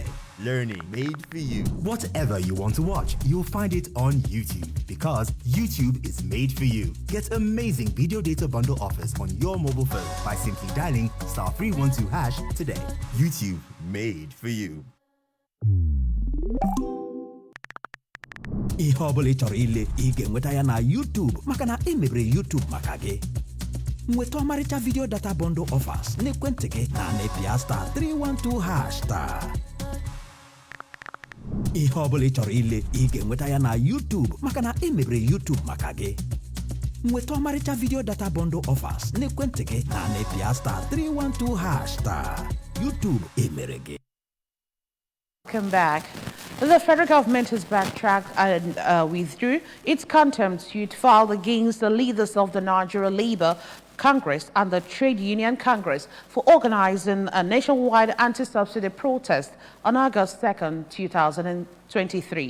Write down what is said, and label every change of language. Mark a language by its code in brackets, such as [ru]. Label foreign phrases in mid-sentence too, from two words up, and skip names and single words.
[en] Learning made for you. Whatever you want to watch, you'll find it on YouTube, because YouTube is made for you. Get amazing video data bundle offers on your mobile phone by simply dialing *312# today. YouTube made for you. [ig] Ihe ọbụla ị chọrọ ile ị ga-enweta ya na YouTube, maka na emebere YouTube maka gị. Nweta ọmarịcha [en] video data bundle offers [ig] n'ekwentị gị na nepia star 312 hash star. Ihe ọbụla ị chọrọ ile ị ga-enweta ya na YouTube maka na emebere YouTube maka gị. Nweta ọmarịcha [en] video data bundle offers [ig] n'ekwentị gị na nepia star 312 hash star. YouTube emere gị. [en] Welcome back. The federal government has backtracked and withdrew its contempt suit filed against the leaders of the Nigeria Labour Congress and the Trade Union Congress for organizing a nationwide anti-subsidy protest on August 2nd, 2023.